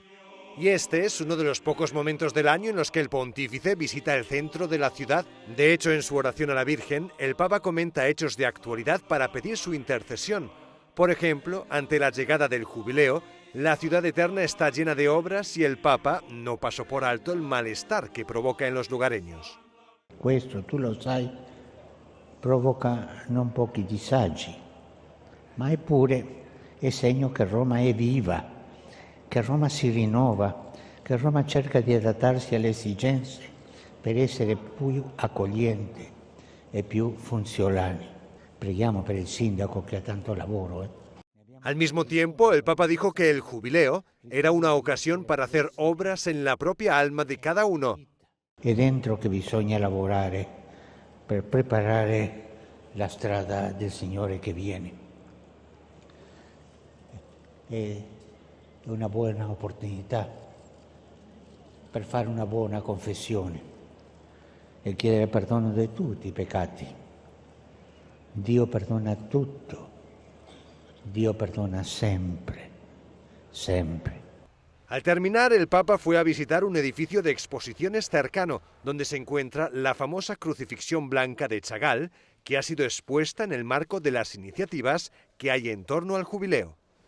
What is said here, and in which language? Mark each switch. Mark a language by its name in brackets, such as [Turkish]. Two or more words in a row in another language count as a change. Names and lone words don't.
[Spanish] Y este es uno de los pocos momentos del año en los que el pontífice visita el centro de la ciudad. De hecho, en su oración a la Virgen, el Papa comenta hechos de actualidad para pedir su intercesión. Por ejemplo, ante la llegada del jubileo, la ciudad eterna está llena de obras y el Papa no pasó por alto el malestar que provoca en los lugareños. [Italian] Questo, tu lo sai, provoca non pochi disagi, ma eppure è segno che Roma è viva, che Roma si rinnova, che Roma cerca di adattarsi alle esigenze per essere più accogliente e più funzionale. Preghiamo per il sindaco che ha tanto lavoro. [Spanish] Al mismo tiempo, el Papa dijo que el jubileo era una ocasión para hacer obras en la propia alma de cada uno. [Italian] È dentro che bisogna lavorare per preparare la strada del Signore che viene. È una buona opportunità per fare una buona confessione e chiedere perdono di tutti i peccati. Dio perdona tutto, Dio perdona sempre, sempre. [Spanish] Al terminar, el Papa fue a visitar un edificio de exposiciones cercano, donde se encuentra la famosa crucifixión blanca de Chagall, que ha sido expuesta en el marco de las iniciativas que hay en torno al jubileo.